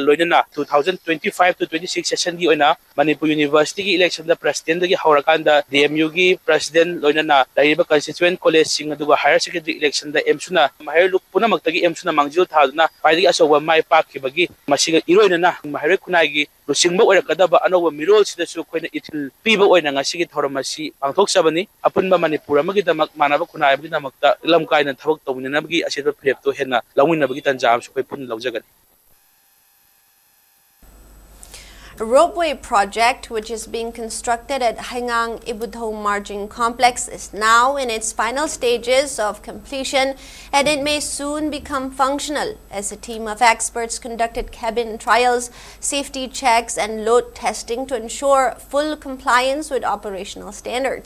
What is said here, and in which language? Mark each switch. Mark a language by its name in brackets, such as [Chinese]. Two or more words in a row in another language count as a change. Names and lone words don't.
[Manipuri] ꯂꯣꯏꯅꯅ 2025-26 ꯁꯦꯁꯟꯒꯤ ꯑꯣꯏꯅ ꯃꯅꯤꯄꯨꯔ ꯌꯨꯅꯤꯚꯔꯁꯤꯇꯤꯒꯤ ꯏꯂꯦꯛꯁꯟꯗ ꯄ꯭ꯔꯁꯤꯗꯦꯟꯗꯒꯤ ꯍꯧꯔꯀꯥꯟꯗ DMUꯒꯤ ꯄ꯭ꯔꯁꯤꯗꯦꯟ ꯂꯣꯏꯅꯅ ꯂꯩꯔꯤꯕ [English] constituent colleges [Manipuri] ꯑꯗꯨꯒ ꯍꯥꯌꯔ [English] secondary election [Manipuri] ꯑꯦꯝꯁꯨꯅ ꯃꯍꯩꯔꯣꯏ ꯄꯨꯝꯅꯃꯛꯇꯒꯤ ꯑꯦꯝꯁꯨꯅ ꯃꯥꯡꯖꯤꯜ ꯊꯥꯗꯨꯅ ꯈ꯭ꯋꯥꯏꯗꯒꯤ ꯑꯆꯧꯕ ꯃꯥꯏ ꯄꯥꯛꯈꯤꯕꯒꯤ ꯃꯁꯤꯒ ꯏꯔꯣꯏꯅꯅ ꯃꯍꯩꯔꯣꯏ ꯈꯨꯟꯅꯥꯏꯒꯤ ꯂꯨꯆꯤꯡꯕ ꯑꯣꯏꯔꯛꯀꯗꯕ ꯑꯅꯧꯕ ꯃꯤꯔꯣꯜꯁꯤꯗꯁꯨ ꯑꯩꯈꯣꯏꯅ ꯏꯊꯤꯜ ꯄꯤꯕ ꯑꯣꯏꯅ ꯉꯁꯤꯒꯤ ꯊꯧꯔꯝ ꯑꯁꯤ ꯄꯥꯡꯊꯣꯛꯆꯕꯅꯤ ꯑꯄꯨꯟꯕ ꯃꯅꯤꯄꯨꯔ ꯑꯃꯒꯤꯗꯃꯛ ꯃꯥꯟꯅꯕ ꯈꯨꯟꯅꯥꯏ ꯑꯃꯒꯤꯗꯃꯛꯇ ꯏꯂꯝ ꯀꯥꯏꯅ ꯊꯕꯛ ꯇꯧꯃꯤꯟꯅꯅꯕꯒꯤ ꯑꯁꯤꯗ ꯐꯤꯔꯦꯞꯇꯣ ꯍꯦꯟꯅ ꯂꯧꯃꯤꯟꯅꯕꯒꯤ ꯇꯥꯟꯖꯥ ꯑꯃꯁꯨ ꯑꯩꯈꯣꯏ ꯄꯨꯟꯅ ꯂꯧꯖꯒꯅꯤ [English] Ropeway project, which is being constructed at Haingang Ibutho Margin Complex, is now in its final stages of completion, and it may soon become functional as a team of experts conducted cabin trials, safety checks, and load testing to ensure full compliance with operational standards.